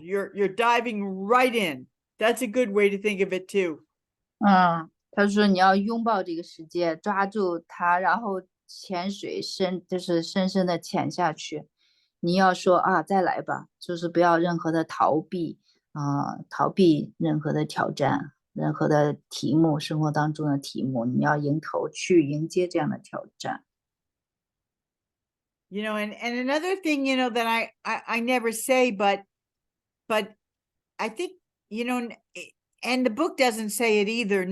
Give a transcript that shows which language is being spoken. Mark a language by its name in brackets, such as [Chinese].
[English] You're diving right in. That's a good way to think of it too. [Chinese] 他说你要拥抱这个世界，抓住它，然后潜水就是深深的潜下去。你要说啊，再来吧，就是不要任何的逃避逃避任何的挑战，任何的题目，生活当中的题目，你要迎头去迎接这样的挑战。 [English] And another thing, that I never say, but I think, and the book doesn't say it either.